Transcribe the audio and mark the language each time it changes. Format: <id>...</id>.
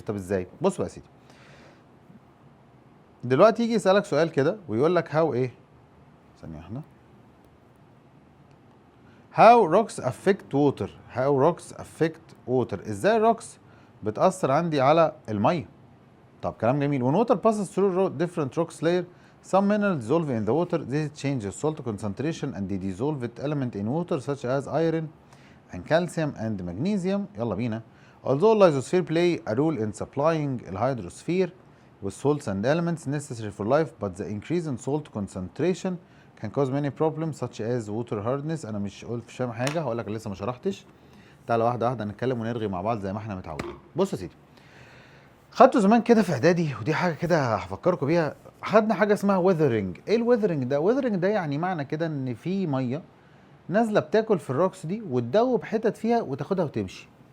<ar>طب ازاي؟ بص بقى يا سيدي، دلوقتي يجي يسألك سؤال كده ويقول لك هاو ايه؟ ثانية واحدة.</ar> <en>How rocks affect water. How rocks affect water.</en> <ar>ازاي الروكس بتأثر عندي على المية؟ طب كلام جميل.</ar> <en>When water passes through different rocks layer, some minerals dissolve in the water. This changes salt concentration and the dissolved element in water such as iron and calcium and magnesium.</en> <ar>يلا بينا.</ar> <en>Although lysosphere play a role in supplying the hydrosphere with salts and elements necessary for life, but the increase in salt concentration can cause many problems such as water hardness.</en> <ar>انا مش فاهم حاجه، هقول لك لسه ما شرحتش. تعالى واحده واحده نتكلم ونرغي مع بعض زي ما احنا متعودين. بص يا سيدي، خدتوا زمان كده في اعدادي، ودي حاجه كده هفكركم بيها، خدنا حاجه اسمها ويذرنج. ايه الويذرنج ده؟ ويذرنج ده يعني معنى كده ان في ميه نازله بتاكل في الروكس دي وتدوب حتت فيها وتاخدها وتمشي.</ar>